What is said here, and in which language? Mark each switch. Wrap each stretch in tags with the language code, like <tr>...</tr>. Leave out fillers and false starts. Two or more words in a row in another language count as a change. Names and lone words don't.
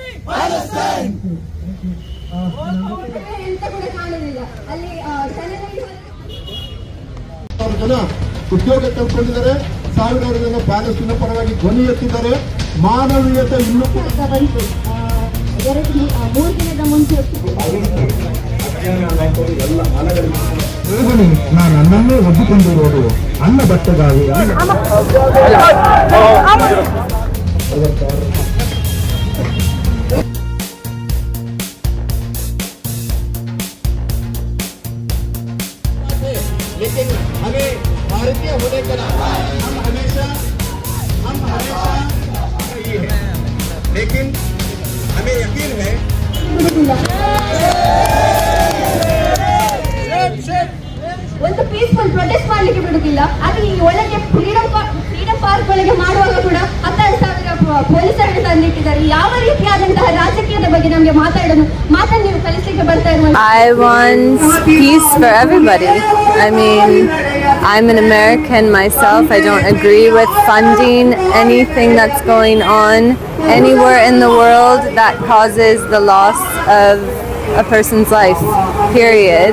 <kn>ಜನ ಉದ್ಯೋಗ ಕಲ್ಕೊಂಡಿದ್ದಾರೆ, ಸಾವಿರಾರು ಜನ ಪ್ಯಾಲೆಸ್ತೀನ ಪರವಾಗಿ ಧ್ವನಿ ಎತ್ತಿದ್ದಾರೆ. ಮಾನವೀಯತೆ ಇನ್ನೂ ಕೂಡ 2-3 ದಿನದ ಮುಂಚೆ ನಾನು ಅನ್ನನ್ನೇ ಒದ್ದಿಕೊಂಡಿರೋದು ಅನ್ನ ಬಟ್ಟೆಗಾಗಿ.</kn> <hi>लेकिन हमें भारतीय होने के नाते हम हमेशा ये है, लेकिन हमें यकीन है</hi> <kn>ಒಂದು</kn> <en>peaceful protest</en> <kn>ಮಾಡಲಿಕ್ಕೆ ಬಿಡುವುದಿಲ್ಲ. ಆದರೆ ಈ ಒಳಗೆ ಫ್ರೀಡಂ ಪಾರ್ಕ್ ಒಳಗೆ ಮಾಡುವಾಗ ಕೂಡ 10,000 ಪೊಲೀಸರನ್ನು ತಂದಿಟ್ಟಿದ್ದಾರೆ. ಯಾವ ರೀತಿಯಾದಂತಹ ರಾಜಕೀಯದ ಬಗ್ಗೆ ನಮಗೆ ಮಾತನ್ನು ನೀವು ಕಲಿಸಲಿಕ್ಕೆ ಬರ್ತಾ ಇರುವಂತ.</kn> <en>I want peace for everybody. I mean, I'm an American myself. I don't agree with funding anything that's going on anywhere in the world that causes the loss of a person's life, period.</en>